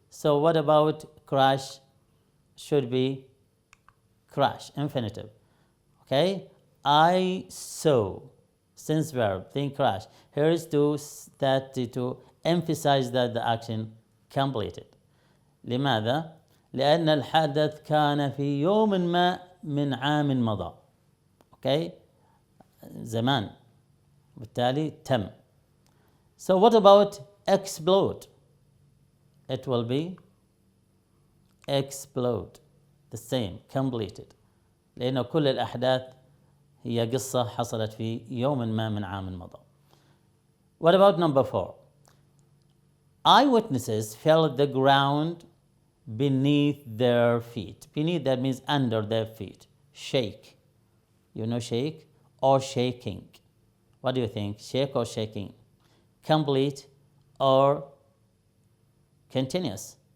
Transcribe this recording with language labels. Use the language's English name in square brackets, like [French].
[English] So what about crash? Should be crash, infinitive. Okay, I saw, since verb, then crash. Here is to emphasize that the action completed. [Arabic] لماذا؟ لأن الحدث كان في يوم ما من عام مضى. Okay, زمان. بالتالي تم. [English] So what about explode? It will be explode. The same, completed. [Arabic] لأن كل الأحداث هي قصة حصلت في يوم ما من عام مضى. [English] What about number 4? Eyewitnesses felt the ground beneath their feet. Beneath, that means under their feet. Shake. You know shake or shaking. What do you think? Shake or shaking? Complete or continuous?